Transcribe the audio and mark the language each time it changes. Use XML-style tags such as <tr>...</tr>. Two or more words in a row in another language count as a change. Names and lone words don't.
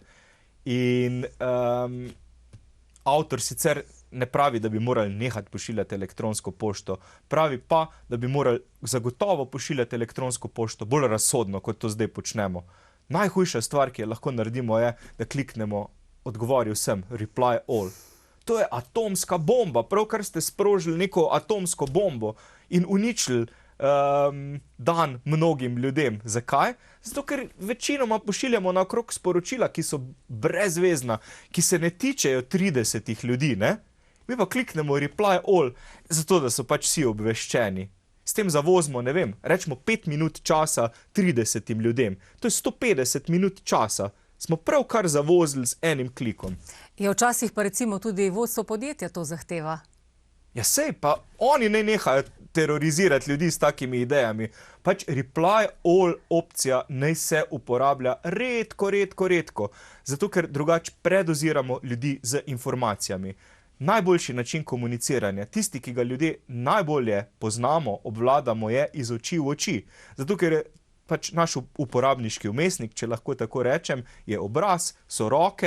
<sl>In avtor sicer ne pravi, da bi morali nehati pošiljati elektronsko pošto, pravi pa, da bi morali zagotovo pošiljati elektronsko pošto bolj razsodno, kot to zdaj počnemo. Najhujša stvar, ki jo lahko naredimo, je, da kliknemo odgovoril sem,</sl> <en>reply all.</en> <sl>To je atomska bomba, pravkar ste sprožili neko atomsko bombo in uničili dan mnogim ljudem. Zakaj? Zato, ker večinoma pošiljamo naokrog sporočila, ki so brezvezna, ki se ne tičejo 30 ljudi, ne? Mi pa kliknemo</sl> <en>reply all,</en> <sl>zato da so pač vsi obveščeni. S tem zavozimo, ne vem, rečemo 5 minut časa 30 ljudem. To je 150 minut časa. Smo pravkar zavozili z enim klikom. Ja, včasih pa recimo tudi vodstvo podjetja to zahteva. Ja, sej, pa oni ne nehajo terorizirati ljudi s takimi idejami. Pač</sl> <en>reply all</en> <sl>opcija naj se uporablja redko. Zato, ker drugače predoziramo ljudi z informacijami. Najboljši način komuniciranja, tisti, ki ga ljudje najbolje poznamo, obvladamo, je iz oči v oči. Zato, ker je pač naš uporabniški vmesnik, če lahko tako rečem, je obraz, so roke.</sl>